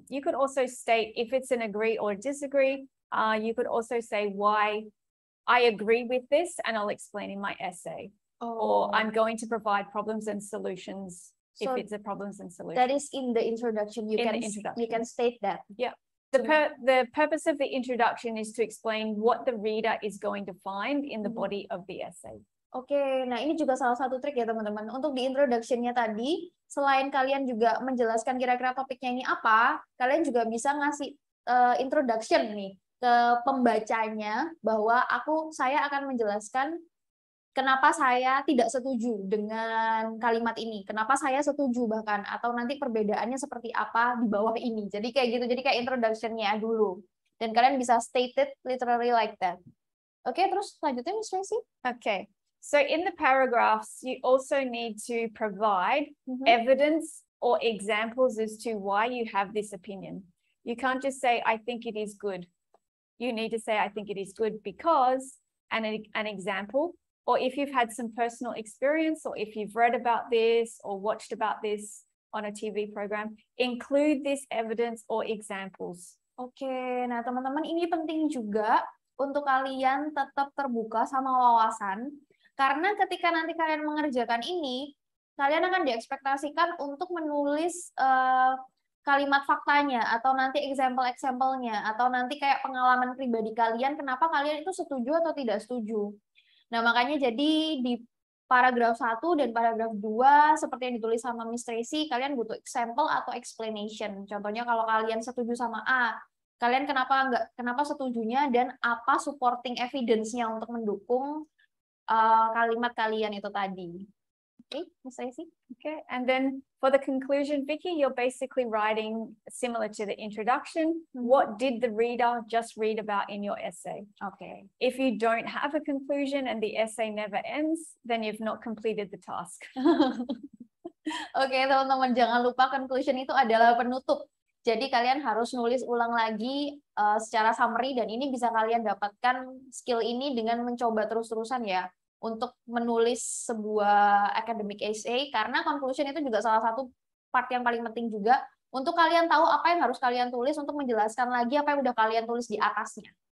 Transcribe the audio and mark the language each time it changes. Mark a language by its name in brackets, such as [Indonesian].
[English] You could also state if it's an agree or disagree. You could also say why I agree with this and I'll explain in my essay. Or I'm going to provide problems and solutions if it's a problems and solutions. That is in the introduction. You can state that. Yeah. The purpose of the introduction is to explain what the reader is going to find in the body of the essay. [Indonesian] Oke, nah ini juga salah satu trik ya teman-teman. Untuk di introduction-nya tadi, selain kalian juga menjelaskan kira-kira topiknya ini apa, kalian juga bisa ngasih introduction nih ke pembacanya, bahwa saya akan menjelaskan kenapa saya tidak setuju dengan kalimat ini, kenapa saya setuju bahkan, atau nanti perbedaannya seperti apa di bawah ini. Jadi kayak gitu, jadi kayak introduction-nya dulu. Dan kalian bisa [English] state it literally like that. [Indonesian] Oke, terus selanjutnya Miss Tracy? [English] Okay, so in the paragraphs, you also need to provide evidence or examples as to why you have this opinion. You can't just say, I think it is good. You need to say, I think it is good because, and an example. Or if you've had some personal experience, or if you've read about this or watched about this on a TV program, include this evidence or examples. [Indonesian] Oke, nah teman-teman ini penting juga untuk kalian tetap terbuka sama wawasan, karena ketika nanti kalian mengerjakan ini, kalian akan diekspektasikan untuk menulis kalimat faktanya, atau nanti example-example-nya, atau nanti kayak pengalaman pribadi kalian, kenapa kalian itu setuju atau tidak setuju. Nah, makanya jadi di paragraf 1 dan paragraf 2, seperti yang ditulis sama Miss Tracy, kalian butuh example atau explanation. Contohnya kalau kalian setuju sama A, kalian kenapa setujunya, dan apa supporting evidence-nya untuk mendukung kalimat kalian itu tadi. [English] Okay, Miss Tracy. Okay, and then for the conclusion, Vicky, you're basically writing similar to the introduction. What did the reader just read about in your essay? Okay. If you don't have a conclusion and the essay never ends, then you've not completed the task. [Indonesian] Oke, teman-teman, jangan lupa conclusion itu adalah penutup. Jadi kalian harus nulis ulang lagi secara summary, dan ini bisa kalian dapatkan skill ini dengan mencoba terus-terusan ya untuk menulis sebuah academic essay, karena conclusion itu juga salah satu part yang paling penting juga untuk kalian tahu apa yang harus kalian tulis untuk menjelaskan lagi apa yang udah kalian tulis di atasnya.